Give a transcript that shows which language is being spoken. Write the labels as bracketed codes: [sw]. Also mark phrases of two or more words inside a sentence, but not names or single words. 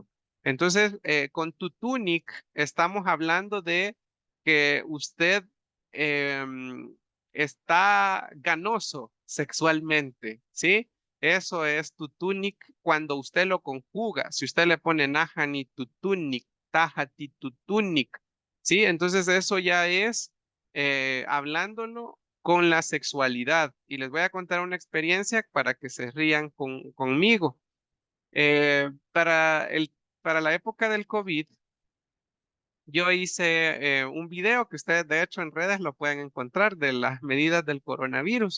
[es] Entonces, con tutunic estamos hablando de que usted está ganoso sexualmente, ¿sí? Eso es tutunic cuando usted lo conjuga. Si usted le pone [ppl] nahani tutunic, tahati tutunic, [es] ¿sí? Entonces eso ya es hablándolo con la sexualidad. Y les voy a contar una experiencia para que se rían conmigo. Eh, para para la época del COVID, yo hice un video que ustedes de hecho en redes lo pueden encontrar de las medidas del coronavirus.